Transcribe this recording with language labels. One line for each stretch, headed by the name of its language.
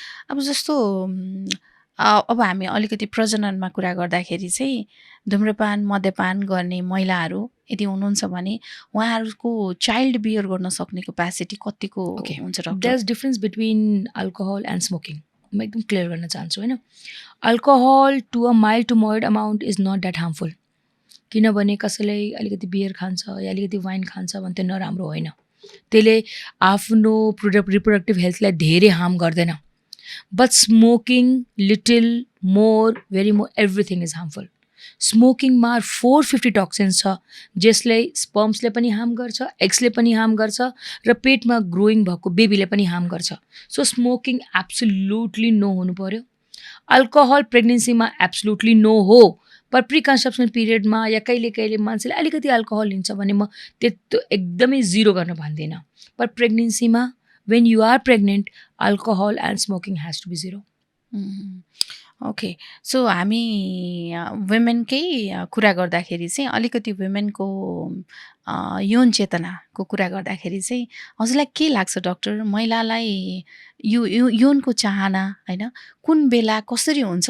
Nepali: अब जस्तो अब हामी अलिकति प्रजननमा कुरा गर्दाखेरि चाहिँ धुम्रपान मद्यपान गर्ने महिलाहरू यदि हुनुहुन्छ भने उहाँहरूको चाइल्ड बियर गर्न सक्ने क्यापेसिटी कतिको हुन्छ doctor?
English: There is difference between alcohol and smoking.
Nepali: म एकदम क्लियर गर्न चाहन्छु होइन.
English: Alcohol to a mild to moderate amount is not that harmful.
Nepali: किनभने कसैलाई अलिकति बियर खान्छ या अलिकति वाइन खान्छ भने त्यो नराम्रो होइन. त्यसले आफ्नो रिप्रोडक्टिभ हेल्थलाई धेरै हार्म गर्दैन.
English: But smoking little more very more everything is harmful.
Nepali: स्मोकिङमा 450 toxins छ, जसले स्पर्म्सले पनि हार्म गर्छ, एग्सले पनि हार्म गर्छ, र पेटमा ग्रोइङ भएको बेबीले पनि हार्म गर्छ. सो स्मोकिङ एब्सोल्युटली नो हुनु पर्यो. अल्कोहल प्रेग्नेन्सीमा एब्सोल्युटली नो हो, पर प्रिकन्सेप्सनल पिरियडमा या कहिले कहिले मान्छेले अलिकति अल्कोहल लिन्छ भने म त्यो एकदमै जिरो गर्न भन्दिनँ. पर प्रेग्नेन्सीमा
English: when you are pregnant, alcohol and smoking has to be zero. Okay.
Nepali: So हामी वुमेनकै कुरा गर्दाखेरि चाहिँ अलिकति वुमेनको यौन चेतनाको कुरा गर्दाखेरि चाहिँ हजुरलाई के लाग्छ डक्टर? महिलालाई यौनको चाहना होइन कुन बेला कसरी हुन्छ?